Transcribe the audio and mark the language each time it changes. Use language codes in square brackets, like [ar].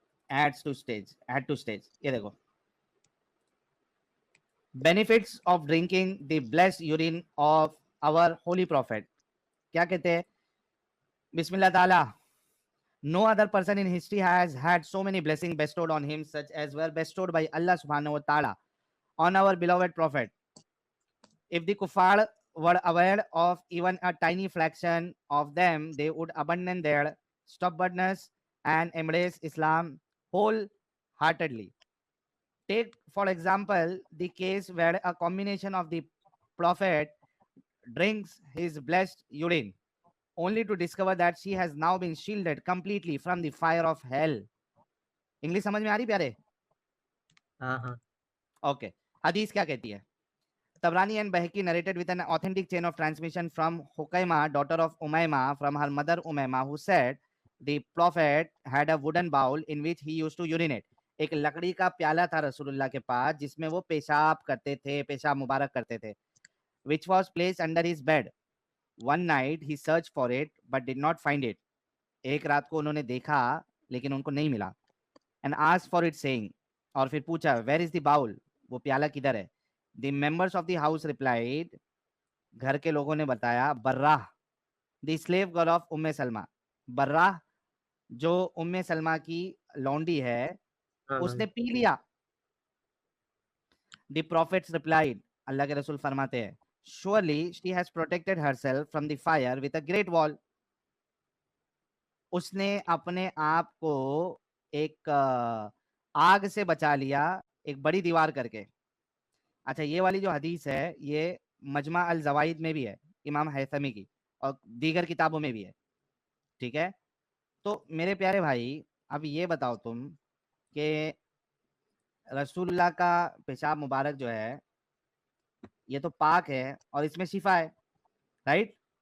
[en] add to stage, [hi] ये देखो, [en] benefits of drinking the blessed urine of our holy prophet, [hi] क्या कहते हैं, [en] बिस्मिल्लाह ताला, no other person in history has had so many blessings bestowed on him such as were bestowed by Allah subhanahu wa ta'ala on our beloved prophet. If the kuffar were aware of even a tiny fraction of them, they would abandon their stubbornness and embrace Islam wholeheartedly. Take, for example, the case where a combination of the prophet drinks his blessed urine, only to discover that she has now been shielded completely from the fire of hell. [hi] English समझ में आ रही प्यारे? हाँ हाँ okay, हदीस क्या कहती है? [en] Tabrani and Bahaki narrated with an authentic chain of transmission from Hukaima, daughter of Umayma, from her mother Umayma, who said the prophet had a wooden bowl in which he used to urinate. [hi] एक लकड़ी का प्याला था रसूलुल्लाह के पास जिसमें वो पेशाब करते थे, पेशाब मुबारक करते थे, [en] which was placed under his bed. One night he searched for it but did not find it. [hi] एक रात को उन्होंने देखा लेकिन उनको नहीं मिला. [en] And asked for it saying, [hi] और फिर पूछा, [en] where is the bowl? [hi] वो प्याला किधर है? [en] The members of the house replied, [hi] घर के लोगों ने बताया, [en] Barrah, the slave girl of Umm Salama, [hi] बर्राह जो उम्मे सलमा की लौंडी है, हाँ उसने पी लिया. [en] The prophets replied, [hi] अल्लाह के रसूल फरमाते हैं, [en] surely she has protected herself from the fire with a great wall. [hi] उसने अपने आप को एक आग से बचा लिया एक बड़ी दीवार करके. अच्छा, ये वाली जो हदीस है ये मजमा अल जवाइद में भी है, इमाम हैथमी की, और दीगर किताबों में भी है. ठीक है, तो मेरे प्यारे भाई अब ये बताओ तुम कि रसूलुल्लाह का पेशाब मुबारक जो है ये तो पाक है और इसमें शिफा है, राइट?